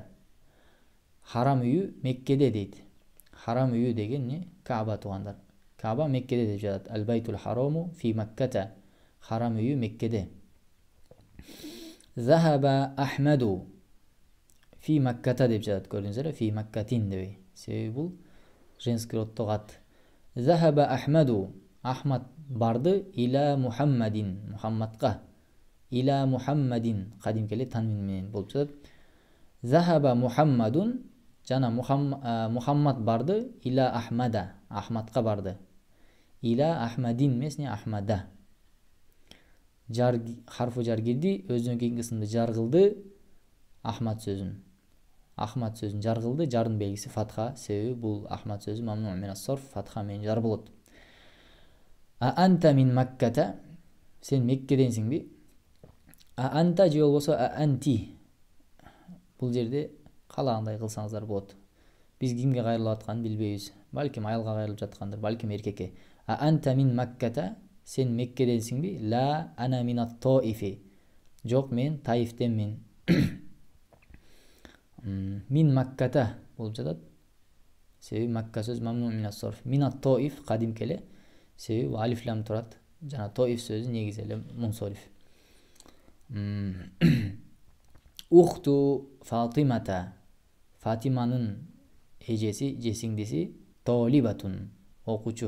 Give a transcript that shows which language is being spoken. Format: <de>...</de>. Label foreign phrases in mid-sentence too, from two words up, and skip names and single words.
<ky>Харам үйү Меккеде дейт. Харам үйү деген не? Кааба тугандар. Кааба Меккеде деп жатат.</ky> <ar>البيتُ الحرامُ في مكةَ.</ar> <ky>Харам үйү Меккеде.</ky> <ar>ذهبَ أحمدُ في مكةَ</ar> <ky>деп жатат. Көрдүңүздөр,</ky> <ar>في مكةٍ</ar> <ky>дебей. Себеби бул</ky> <ru>женский роддогу</ru> <ky>ат.</ky> <ar>ذهبَ أحمدُ.</ar> <ky>Ахмад барды</ky> <ar>إلى محمدٍ. Мухаммадка. إلى محمدٍ.</ar> <ky>Кадимки эле танвин менен болуп жатат.</ky> <ar>ذهبَ محمدٌ.</ar> <ky>Жана Мухаммад барды</ky> <ar>إلى أحمدَ.</ar> <ky>Ахмадка барды.</ky> <ar>إلى أحمدٍ</ar> <ky>эмес, не Ахмада.</ky> <ar>حرفُ جرٍّ</ar> <ky>кирди, өзүнүн кийинки кысымды жар кылды. Ахмад сөзүн жар кылды. Жардын белгиси фатха. Себеби бул Ахмад сөзү</ky> <ar>ممنوع من الصرف,</ar> <ky>фатха менен жар болот.</ky> <ar>أنتَ من مكةَ. Сен Меккеденсиңби?</ar> <ky>Анта же болбосо анти. Бул жерде каалагандай кылсаңыздар болот. Биз кимге кайрылып атканын билбейбиз. Балким аялга кайрылып жаткандыр, балким эркекке.</ky> <ar>أنتَ من مكةَ. Сен Меккеденсиңби? لا أنا من الطائفِ.</ar> <ky>Жок, мен Таифтенмин.</ky> <ar>من مكةَ</ar> <ky>болуп жатат. Себеби Макка сөз</ky> <ar>ممنوع من الصرف. من الطائف</ar> <ky>кадимки эле. Себеби алиф лам турат. Жана Таиф сөзү негизи эле мунсариф.</ky> <ar>أختُ فاطمةَ.</ar> <ky>Фатиманын эжеси, же сиңдиси Талибатун, окуучу.</ky>